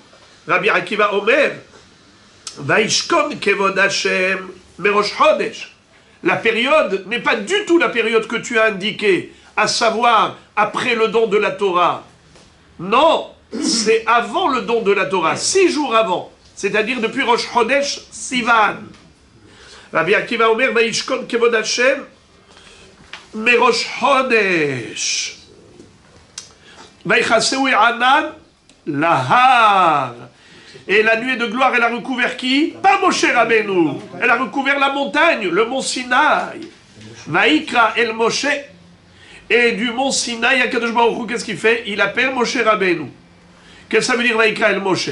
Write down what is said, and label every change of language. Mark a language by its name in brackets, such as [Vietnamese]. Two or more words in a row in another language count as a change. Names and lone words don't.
[Hebrew] רבי עקיבא אומר וישכון כבוד השם מראש חודש. [French] La période n'est pas du tout la période que tu as indiquée, à savoir après le don de la Torah. Non, c'est avant le don de la Torah, 6 jours avant, c'est-à-dire depuis [Hebrew] ראש חודש סיון. רבי עקיבא אומר וישכון כבוד השם מראש חודש. ויכסו הענן ההר. [French] Et la nuée de gloire, elle a recouvert qui? Pas Moshe Rabbeinu. Elle a recouvert la montagne, le mont Sinaï. [Hebrew] ויקרא אל משה. [French] Et du mont Sinaï, [Hebrew] הקדוש ברוך הוא, [French] qu'est-ce qu'il fait? Il appelle Moshe Rabbeinu. Qu'est-ce que ça veut dire [Hebrew] ויקרא אל משה?